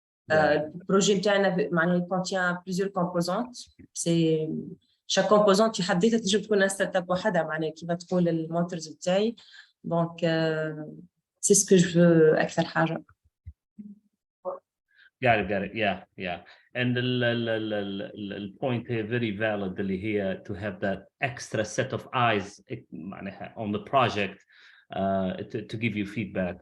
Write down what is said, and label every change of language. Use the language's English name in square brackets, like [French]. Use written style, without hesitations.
[Arabic] البروجي نتاعنا معناها [French] contient plusieurs composantes. c'est chaque composante [Arabic] في حد ذاتها تنجم تكون [French] un start-up [Arabic] وحدها معناها كيما تقول المونترز بتاعي. [French] donc c'est ce que je veux أكثر حاجة. [English] Got it. Yeah. And the point here very valid [Arabic] اللي هي [English] to have that extra set of eyes on the project to give you feedback.